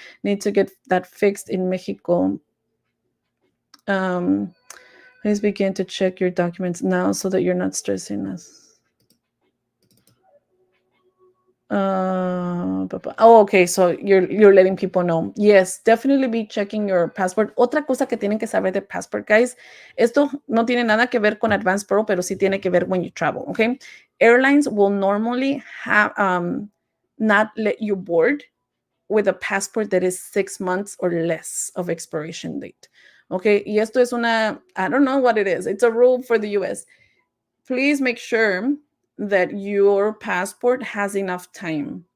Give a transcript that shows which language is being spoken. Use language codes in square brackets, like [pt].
[en] Need to get that fixed in Mexico. Please begin to check your documents now so that you're not stressing us. Okay, so you're letting people know. Yes, definitely be checking your passport. [es] Otra cosa que tienen que saber de passport, guys, esto no tiene nada que ver con Advance Parole, pero sí tiene que ver [en] when you travel, okay? Airlines will normally have not let you board with a passport that is 6 months or less of expiration date. Okay, [es] y esto es [en] I don't know what it is. It's a rule for the US. Please make sure that your passport has enough time.